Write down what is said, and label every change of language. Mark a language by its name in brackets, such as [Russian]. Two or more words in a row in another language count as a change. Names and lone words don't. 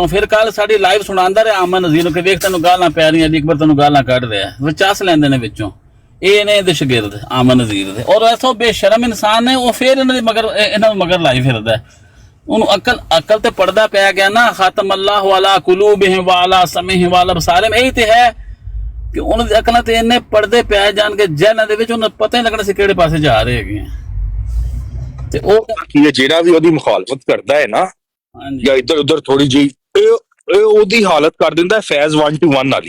[Punjabi] ਫਿਰ ਕੱਲ ਸਾਡੀ ਲਾਈਵ ਸੁਣਾਉਂਦਾ ਰਿਹਾ ਅਮਨ ਨਜ਼ੀਰ ਨੂੰ ਕਿ ਵੇਖ ਤੈਨੂੰ ਗਾਲਾਂ ਪੈ ਰਹੀਆਂ, ਅਲੀ ਅਕਬਰ ਤੈਨੂੰ ਗਾਲਾਂ ਕੱਢ ਰਿਹਾ, ਵਿਚਾਸ ਲੈਂਦੇ ਨੇ ਵਿੱਚੋਂ। ਇਹ ਨੇ ਇਹਦੇ ਸ਼ਾਗਿਰਦ ਅਮਨ ਨਜ਼ੀਰ ਦੇ, ਔਰ ਐਸਾ ਬੇਸ਼ਰਮ ਇਨਸਾਨ ਨੇ, ਉਹ ਫਿਰ ਇਹਨਾਂ ਨੂੰ ਮਗਰ ਲਾਈ ਫਿਰਦਾ। ਉਹਨੂੰ ਅਕਲ ਤੇ ਪੜਦਾ ਪੈ ਗਿਆ ਨਾ। [Arabic] ختم الله على قلوبهم وعلى سمعهم وعلى أبصارهم, [Punjabi] ਇਹੀ ਤੇ ਹੈ ਕਿ ਉਹਨਾਂ ਦੀ ਅਕਲਾਂ ਤੇ ਇੰਨੇ ਪਰਦੇ ਪੈ ਜਾਣਗੇ ਜਹਿਨਾਂ ਦੇ ਵਿੱਚ, ਉਹਨਾਂ ਪਤਾ ਹੀ ਲੱਗਣਾ ਸੀ ਕਿਹੜੇ ਪਾਸੇ ਜਾ ਰਹੇ ਹੈਗੇ ਆ। ਤੇ ਉਹ ਜਿਹੜਾ ਵੀ ਉਹਦੀ ਮੁਖਾਲਫਤ ਕਰਦਾ ਹੈ ਨਾ, ਜਾਂ ਇੱਧਰ ਉੱਧਰ ਥੋੜੀ ਜਿਹੀ, ਇਹ ਉਹਦੀ ਹਾਲਤ ਕਰ ਦਿੰਦਾ ਫੈਜ਼ 1-1 ਵਾਲੀ।